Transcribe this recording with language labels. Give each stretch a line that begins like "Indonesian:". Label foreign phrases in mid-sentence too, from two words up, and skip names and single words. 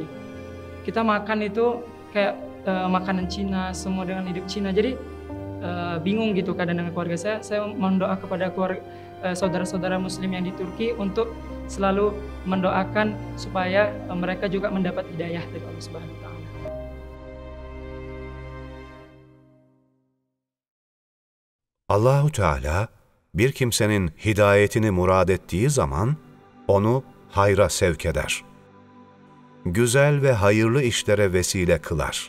Indonesian: Kita makan itu kayak makanan Cina, semua dengan hidup Cina, jadi bingung gitu kadang dengan keluarga saya. Saya mendoa kepada saudara-saudara Muslim yang di Turki untuk selalu mendoakan supaya mereka juga mendapat hidayah dari
Arabic: الله سبحانه و تعالى.
Turkish: Allahu Teala bir kimsenin hidayetini murad ettiği zaman onu hayra sevk eder. Güzel ve hayırlı işlere vesile kılar.